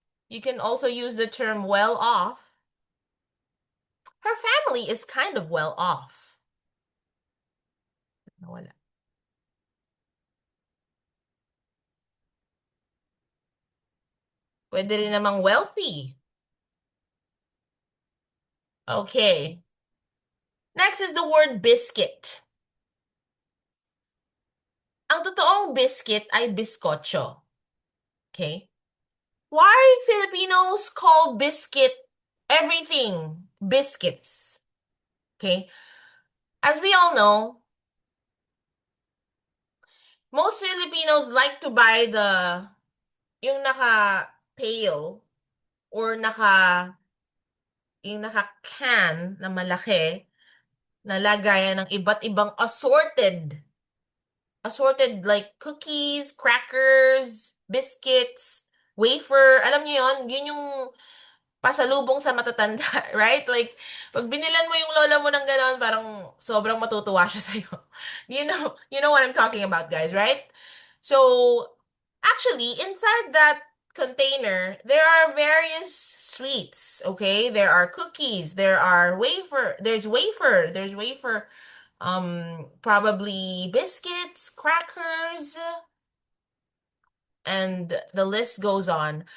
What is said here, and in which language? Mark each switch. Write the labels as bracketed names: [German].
[English] You can also use the term well off. Her family is kind of well off. [Filipino] Nawala. Pwede rin namang wealthy. [English] Okay. Next is the word biscuit. [Filipino] Ang totoong biscuit ay bizcocho. [English] Okay? Why Filipinos call biscuit everything biscuits? Okay? As we all know, most Filipinos like to buy yung naka-pail or [Filipino] yung naka-can na malaki na lagayan ng iba't ibang [English] assorted like cookies, crackers, biscuits, wafer. [Filipino] Alam niyo yon, yun yung pasalubong sa matatanda, right? Like, pag binilan mo yung lola mo ng ganon, parang sobrang matutuwa siya sa'yo. [English] You know what I'm talking about, guys, right? So, actually, inside that container, there are various sweets, okay? There are cookies, there's wafer, probably biscuits, crackers, and the list goes on.